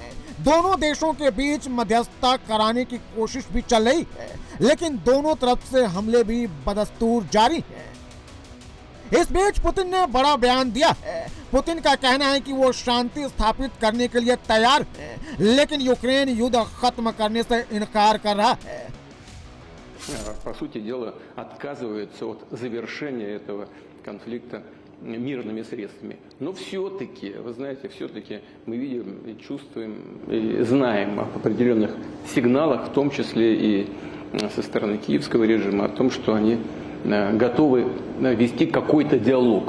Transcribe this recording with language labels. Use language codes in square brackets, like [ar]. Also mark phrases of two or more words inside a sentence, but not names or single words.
[hi] दोनों देशों के बीच मध्यस्थता कराने की कोशिश भी चल रही है, लेकिन दोनों तरफ से हमले भी बदस्तूर जारी हैं। इस बीच पुतिन ने बड़ा बयान दिया है। पुतिन का कहना है कि वो शांति स्थापित करने के लिए तैयार है, लेकिन यूक्रेन युद्ध खत्म करने से इनकार कर रहा है। [ru] По сути дела, отказывается от завершения этого конфликта мирными средствами. Но все-таки, вы знаете, все-таки мы видим, и чувствуем, и знаем об определенных сигналах, в том числе и со стороны киевского режима, о том, что они готовы вести какой-то диалог.